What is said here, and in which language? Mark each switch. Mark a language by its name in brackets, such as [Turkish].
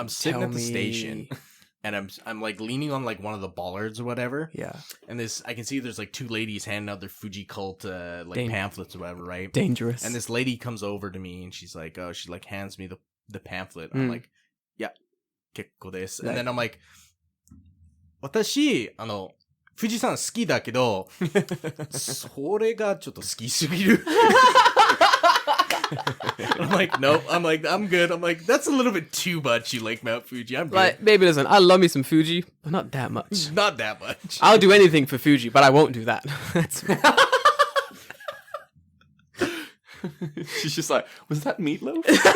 [English] on, sitting tell at the me. station and I'm like leaning on like one of the bollards or whatever. Yeah. And I can see there's like two ladies handing out their Fuji cult like Dang. pamphlets or whatever, right? Dangerous. And this lady comes over to me and she's like, oh, she like hands me the pamphlet. I'm like, yeah, [Japanese] kekko desu. [English] And then I'm like, [Japanese] watashi, 富士山好きだけど、それがちょっと好きすぎる。 [English] I'm like, nope. I'm like, I'm good. I'm like, that's a little bit too much. You like Mount Fuji. I'm good. like, baby, listen, I love me some Fuji, but not that much. Not that much. I'll do anything for Fuji, but I won't do that. That's She's just like, was that meatloaf?